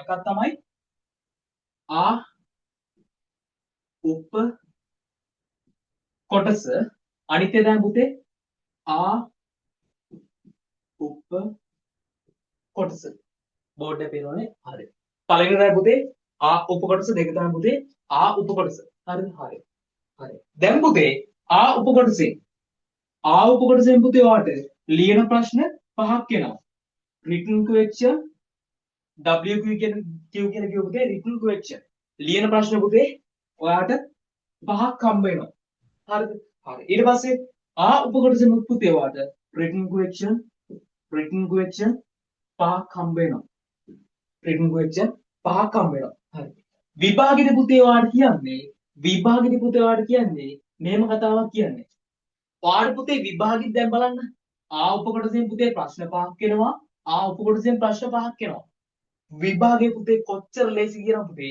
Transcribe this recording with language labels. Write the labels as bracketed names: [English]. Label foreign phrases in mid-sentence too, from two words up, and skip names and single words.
[Sinhala] එකක් තමයි ආ උප කොටස අනිත් එක තමයි පුතේ ආ උප කොටස. බෝඩ් එකේ පේනවනේ. හරි. පළවෙනි තමයි පුතේ ආ උප කොටස දෙක තමයි පුතේ ආ උප කොටස. හරිද? හරි. හරි. දැන් පුතේ ආ උප කොටසේ ආ උප කොටසෙන් පුතේ ඔයාලට ලියන ප්‍රශ්න පහක් එනවා. [English] written question WQ [Sinhala] කියන පුතේ [English] written question [Sinhala] ලියන ප්‍රශ්න පුතේ ඔයාලට පහක් හම්බ වෙනවා. හරිද? හරි. ඊට පස්සේ ආ උප කොටසෙන් පුතේ ඔයාලට [English] written question [Sinhala] පහක් හම්බ වෙනවා. [English] written question [Sinhala] පහක් හම්බ වෙනවා. හරි. විභාගෙදි පුතේ ඔයාලට කියන්නේ මෙහෙම කතාවක් කියන්නේ. ඔයාලට පුතේ විභාගෙදි දැන් බලන්න ආ උප කොටසෙන් පුතේ ප්‍රශ්න පහක් එනවා. ආ උප කොටසෙන් ප්‍රශ්න පහක් එනවා. විභාගයේ පුතේ කොච්චර ලේසි කියනවා පුතේ.